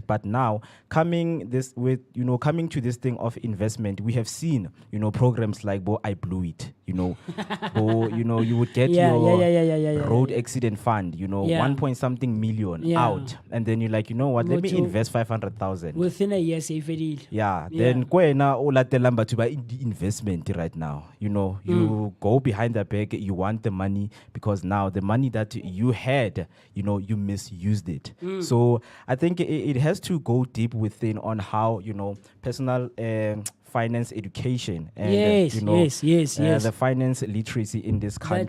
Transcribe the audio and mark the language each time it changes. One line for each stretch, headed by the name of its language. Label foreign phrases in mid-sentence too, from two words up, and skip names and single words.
English: But now coming to this thing of investment, we have seen, programs like I Blew It, you would get your road accident fund, 1 point something million out. And then you're like, you know what, let me invest 500,000. Within a year, save it.
Southern Sotho: Then kwena o latelang batho ba
English: investment right now. You go behind the back, you want the money because now the money that you had, you misused it. So I think it has to go deep within on how, personal finance education and the finance literacy in this country